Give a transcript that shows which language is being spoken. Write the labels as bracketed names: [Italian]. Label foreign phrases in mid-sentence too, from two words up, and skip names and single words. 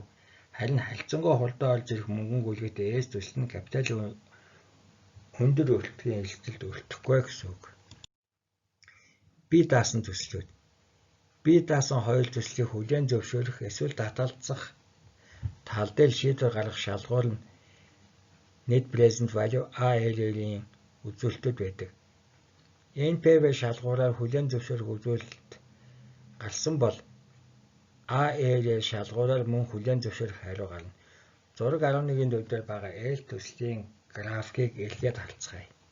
[Mongolian] Харин харилцангуй хурдан орж ирэх мөнгөн гүйлгээтэй S төсөл нь капиталын өндөр өртөгийн эрсдэлд өртөхгүй гэсэн үг. Бие даасан төслүүд. Бие даасан хоёр төслийг хүлээн зөвшөөрөх эсвэл татгалзах тал дээр шийдвэр гаргах шалгуур нь [English] net present value [Mongolian] ALL-ийн үзүүлэлтүүд байдаг. NPV шалгуураар хүлээн зөвшөөрөх үзүүлэлт гарсан бол ALL шалгуураар мөн хүлээн зөвшөөрөх хариу гарна. Зураг 11-ийн дээр байгаа L төслийн графикийг эргээд харцгаая.